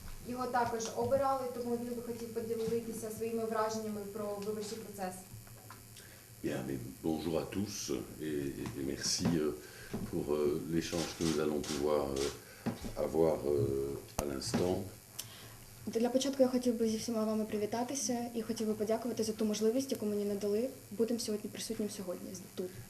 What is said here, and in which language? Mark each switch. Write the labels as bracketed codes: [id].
[uk] Його також обирали, тому він би хотів поділитися своїми враженнями про виборчий процес. [fr] Bien, mais bonjour à tous et merci pour l'échange que nous allons pouvoir avoir à l'instant. [uk] Для початку я хотів би зі всіма вами привітатися і хотів би подякувати за ту можливість, яку мені надали бути сьогодні присутнім сьогодні тут.